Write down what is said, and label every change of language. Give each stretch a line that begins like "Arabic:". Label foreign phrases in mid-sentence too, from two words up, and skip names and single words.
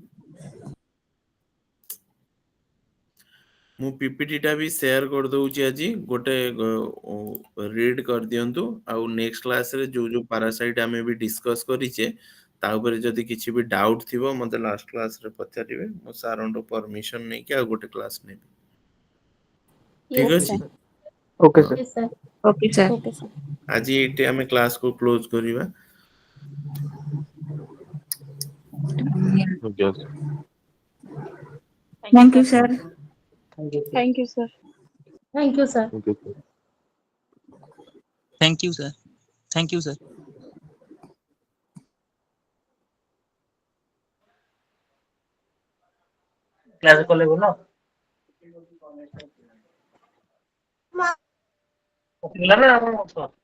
Odia: ମୁଁ ପିପିଟି ଟା ବି ସେୟାର କରିଦଉଛି ଆଜି, ଗୋଟେ ରିଡ୍ କରିଦିଅନ୍ତୁ। ଆଉ ନେକ୍ସଟ କ୍ଲାସରେ ଯୋଉ ଯୋଉ ପାରାସାଇଟ୍ ଆମେ ବି ଡିସ୍କସ୍ କରିଛେ ତା ଉପରେ ଯଦି କିଛି ବି ଡାଉଟ୍ ଥିବ ମତେ ଲାଷ୍ଟ କ୍ଲାସରେ ପଚାରିବେ। ମୁଁ ସାରଙ୍କ ପରମିଶନ ନେଇକି ଆଉ ଗୋଟେ କ୍ଲାସ ନେବି। ଠିକ
English: Yes,
Odia: ଅଛି।
English: sir.
Odia: ଓକେ ହଁ, ସାର୍।
English: Yes, sir. okay sir Okay, sir.
Odia: ଆଜି ଏଇଠି ଆମେ କ୍ଲାସକୁ କ୍ଲୋଜ କରିବା। ଓକେ
English: thank you sir Thank you, sir. Thank you, sir.
Odia: ଓକେ।
English: Thank you, sir. Thank you, sir.
Bangla: ক্লাস করলে বলো না